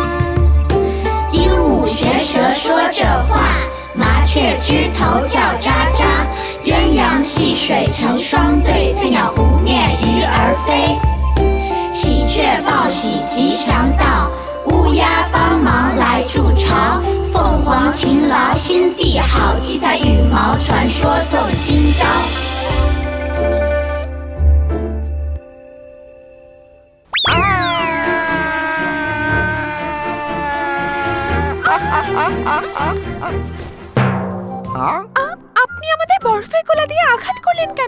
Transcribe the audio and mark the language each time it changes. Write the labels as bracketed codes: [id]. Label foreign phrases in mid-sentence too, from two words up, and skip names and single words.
[zh] 鹦鹉学舌说着话，麻雀枝头叫喳喳，鸳鸯戏水成双对，翠鸟湖面鱼儿飞。喜鹊报喜吉祥到，乌鸦帮忙来筑巢，凤凰勤劳心地好，七彩羽毛传说送今朝。 [bn] আপনি আমাদের বরফের গোলা দিয়ে আঘাত করলেন কেন?